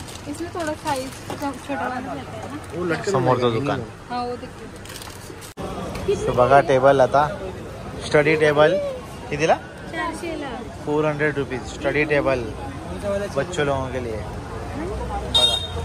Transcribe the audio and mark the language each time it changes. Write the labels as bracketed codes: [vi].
[hi] इसमें थोड़ा साइज छोटा वाला रहता है ना, वो लटकन [mr] समोरचं दुकान. [hi] हाँ वो देखिए. [mr] तो बघा टेबल, आता स्टडी टेबल कितीला? 400 ला. [hi] 400 रुपीज स्टडी टेबल बच्चों लोगों के लिए [mr] बघा.